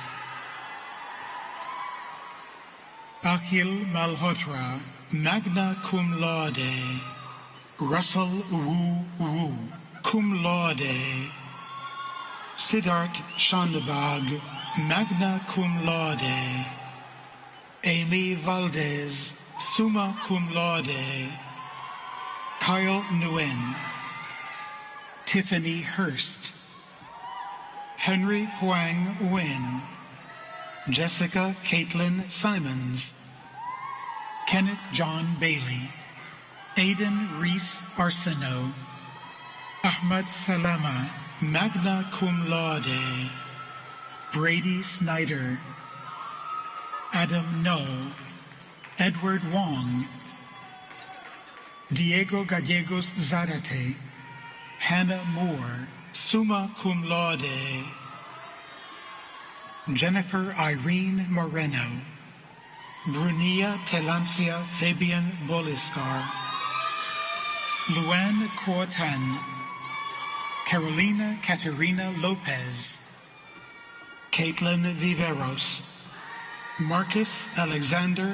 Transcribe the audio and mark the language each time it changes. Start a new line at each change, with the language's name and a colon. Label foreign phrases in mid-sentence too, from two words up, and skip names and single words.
English: Akhil Malhotra,
Latin: magna cum laude,
English: Russell Wu Wu,
Latin: cum laude,
English: Siddharth Shanbag, magna
Latin: cum laude, Amy Valdez, summa cum laude,
English: Kyle Nguyen, Tiffany Hurst, Henry Huang Nguyen, Jessica Caitlin Simons, Kenneth John Bailey, Aidan Reese Arsenault, Ahmad Salama,
Latin: magna cum laude,
English: Brady Snyder, Adam No, Edward Wong, Diego Gallegos Zarate, Hannah Moore,
Latin: summa cum laude,
English: Jennifer Irene Moreno, Brunia Telancia Fabian Boliscar, Luann Kuotan, Carolina Caterina Lopez, Caitlin Viveros, Marcus Alexander